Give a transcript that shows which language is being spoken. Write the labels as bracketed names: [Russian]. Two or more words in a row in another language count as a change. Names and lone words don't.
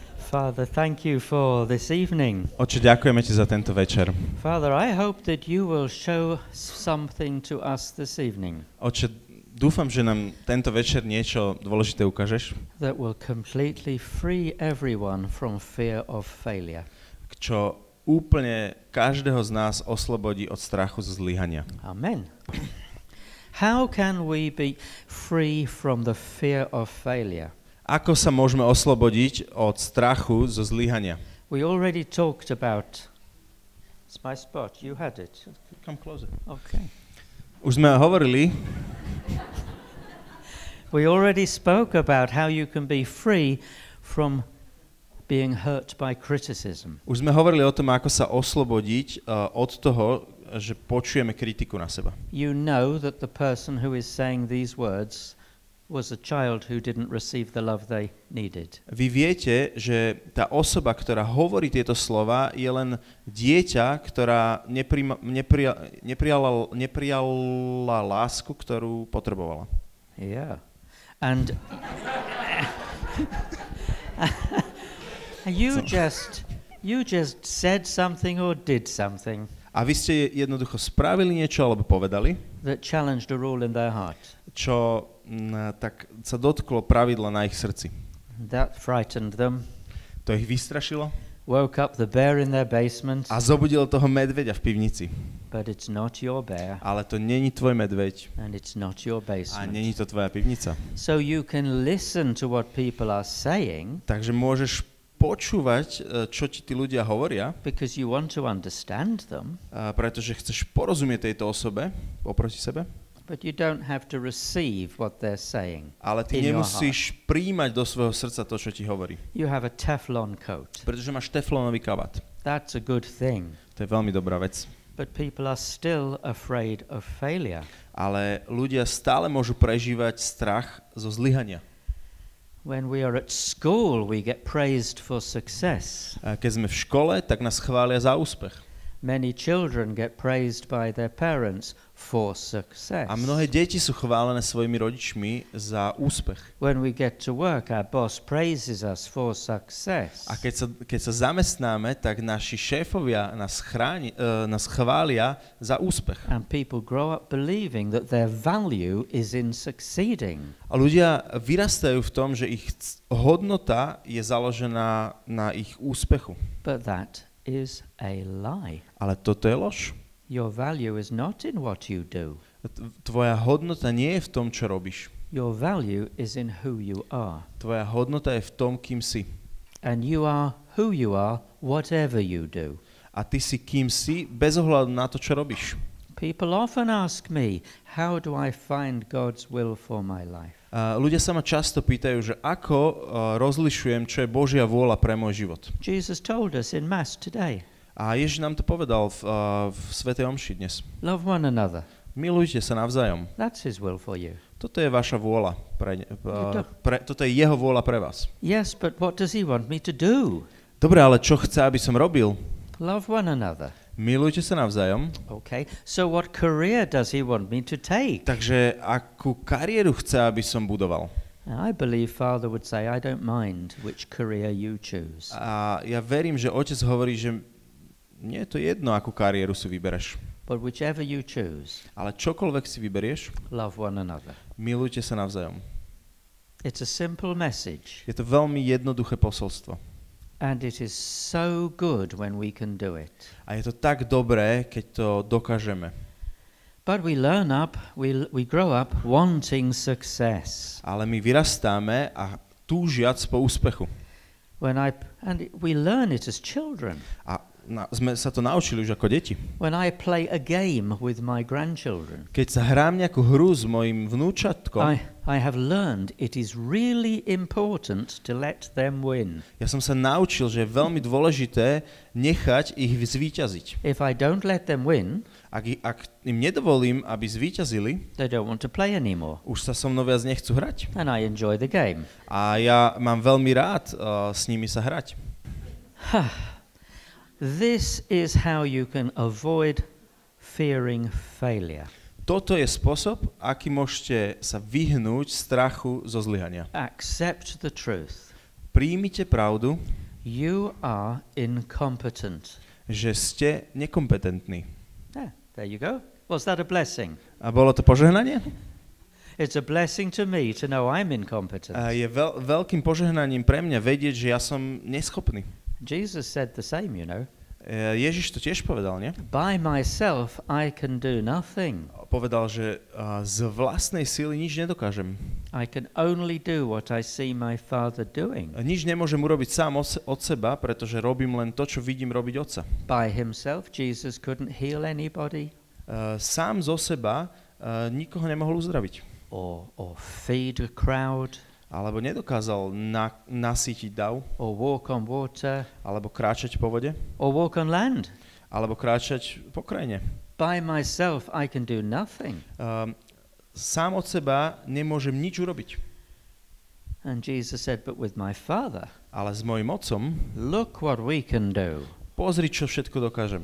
[English] Father, thank you for this evening. [Slovak] Oče, ďakujeme ti za tento večer. [English] Father, I hope that you will show something to us this evening. [Slovak] Oče, dúfam, že nám tento večer niečo dôležité ukážeš. [English] That will completely free everyone from fear of failure. [Slovak] Čo úplne každého z nás oslobodí od strachu zo zlyhania. [English] Amen. How can we be free from the fear of failure? [Slovak] Ako sa môžeme oslobodiť od strachu zo zlyhania? [English] We already talked about... It's my spot. You had it. Come closer. Okay. [Slovak] Už sme hovorili... [English] We already spoke about how you can be free from being hurt by criticism. [Slovak] Už sme hovorili o tom, ako sa oslobodiť od toho, že počujeme kritiku na seba. [English] You know that the person who is saying these words was a child who didn't receive the love they needed. [Slovak] Vy viete, že tá osoba, ktorá hovorí tieto slova, je len dieťa, ktorá neprijala lásku, ktorú potrebovala. [English] Yeah. And you just said something or did something. [Slovak] A vy ste jednoducho spravili niečo alebo povedali, [English] that challenged a rule in their heart. [Slovak] Čo tak sa dotklo pravidla na ich srdci. [English] That frightened them. [Slovak] To ich vystrašilo. [English] Woke up the bear in their basement. [Slovak] A zobudilo toho medveďa v pivnici. [English] But it's not your bear. [Slovak] Ale to není tvoj medveď. [English] And it's not your basement. [Slovak] A není to tvoja pivnica. [English] So you can listen to what people are saying. [Slovak] Takže môžeš počúvať, čo ti tí ľudia hovoria. [English] Because you want to understand them. [Slovak] Pretože chceš porozumieť tejto osobe oproti sebe. [English] But you don't have to receive what they're saying. [Slovak] Ale ty nemusíš prijímať do svojho srdca to, čo ti hovorí. [English] You have a Teflon coat. [Slovak] Pretože máš teflónový kabát. [English] That's a good thing. [Slovak] To je veľmi dobrá vec. [English] But people are still afraid of failure. [Slovak] Ale ľudia stále môžu prežívať strach zo zlyhania. [English] When we are at school, we get praised for success. [Slovak] Keď sme v škole, tak nás chvália za úspech. [English] Many children get praised by their parents for success. [Slovak] A mnohé deti sú chválené svojimi rodičmi za úspech. [English] When we get to work, our boss praises us for success. [Slovak] A keď sa zamestnáme, tak naši šéfovia nás chvália za úspech. [English] And people grow up believing that their value is in succeeding. [Slovak] A ľudia vyrastajú v tom, že ich hodnota je založená na ich úspechu. [English] But that is a lie. [Slovak] Ale toto je lož. [English] Your value is not in what you do. [Slovak] Tvoja hodnota nie je v tom, čo robíš. [English] Your value is in who you are. [Slovak] Tvoja hodnota je v tom, kým si. [English] And you are who you are, whatever you do. [Slovak] A ty si kým si, bez ohľadu na to, čo robíš. [English] People often ask me, how do I find God's will for my life? [Slovak] Ľudia sa ma často pýtajú, že ako rozlišujem, čo je Božia vôľa pre môj život. [English] Jesus told us in Mass today. [Slovak] A Ježiš nám to povedal v svätej omši dnes. [English] Love one another. [Slovak] Milujte sa navzájom. [English] That's his will for you. [Slovak] Toto je vaša vôľa. Toto je jeho vôľa pre vás. [English] Yes, but what does he want me to do? [Slovak] Dobre, ale čo chce, aby som robil? [English] Love one another. [Slovak] Milujte sa navzájom. [English] Okay, so what career does he want me to take? [Slovak] Takže akú kariéru chce, aby som budoval? [English] I believe Father would say, I don't mind which career you choose. [Slovak] A ja verím, že otec hovorí, že nie je to jedno, akú kariéru si vybereš. [English] But whichever you choose, [Slovak] ale čokoľvek si vyberieš, [English] love one another. [Slovak] Milujte sa navzájom. [English] It's a simple message. [Slovak] Je to veľmi jednoduché posolstvo. [English] And it is so good when we can do it. [Slovak] A je to tak dobré, keď to dokážeme. [English] But we grow up wanting success. [Slovak] Ale my vyrastáme a túžiac po úspechu. [English] And we learn it as children. [Slovak] A sme sa to naučili už ako deti. [English] When I play a game with my grandchildren. [Slovak] Keď sa hrám nejakú hru s mojím vnúčatkom, [English] I have learned it is really important to let them win. [Slovak] Ja som sa naučil, že je veľmi dôležité nechať ich zvíťaziť. [English] If I don't let them win, [Slovak] ak im nedovolím, aby zvíťazili, [English] they don't want to play anymore. [Slovak] Už sa so mnou viac nechcú hrať. [English] And I enjoy the game. [Slovak] A ja mám veľmi rád s nimi sa hrať. [English] This is how you can avoid fearing failure. [Slovak] Toto je spôsob, aký môžete sa vyhnúť strachu zo zlyhania. [English] Accept the truth. [Slovak] Príjmite pravdu. [English] You are incompetent. [Slovak] že ste nekompetentní. [English] There you go. Was that a blessing? [Slovak] A bolo to požehnanie? [English] It's a blessing to me to know I'm incompetent. [Slovak] Je veľkým požehnaním pre mňa vedieť, že ja som neschopný. [English] Jesus said the same, you know. [Slovak] Ježiš to tiež povedal, nie? [English] By myself I can do nothing. [Slovak] Povedal, že z vlastnej síly nič nedokážem. [English] I can only do what I see my Father doing. [Slovak] Nič nemôžem urobiť sám od seba, pretože robím len to, čo vidím robiť Otca. [English] By himself Jesus couldn't heal anybody. [Slovak] Sám zo seba nikoho nemohol uzdraviť. [English] Or feed a crowd. [Slovak] Alebo nedokázal nasýtiť dav. [English] Or walk on water. [Slovak] Alebo kráčať po vode. [English] Or walk on land. [Slovak] Alebo kráčať po krajine. [English] By myself I can do nothing. [Slovak] Sám od seba nemôžem nič urobiť. [English] And Jesus said, but with my Father. [Slovak] Ale s mojím Otcom, [English] look what we can do. [Slovak] Pozri, čo všetko dokážeme.